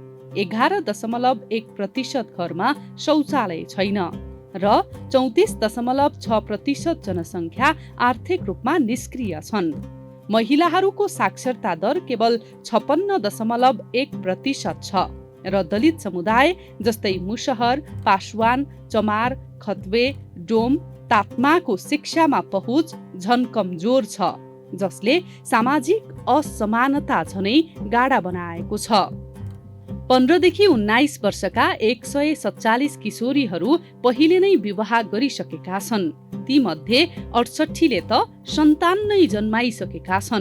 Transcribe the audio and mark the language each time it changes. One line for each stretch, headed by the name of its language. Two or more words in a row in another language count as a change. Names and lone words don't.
Nepali: 11.1% घरमा शौचालय छैन र 34.6% जनसङ्ख्या आर्थिक रूपमा निष्क्रिय छन्। महिलाहरूको साक्षरता दर केवल 56.1% छ र दलित समुदाय जस्तै मुसहर, पासवान, चमार, खतवे, डोम, तातमाको शिक्षामा पहुँच झन कमजोर छ, जसले सामाजिक असमानता झनै गाढा बनाएको छ। 15 देखि 19 वर्षका 147 किशोरीहरू पहिले नै विवाह गरिसकेका छन्। ती मध्ये 68ले त सन्तान नै जन्माइसकेका छन्।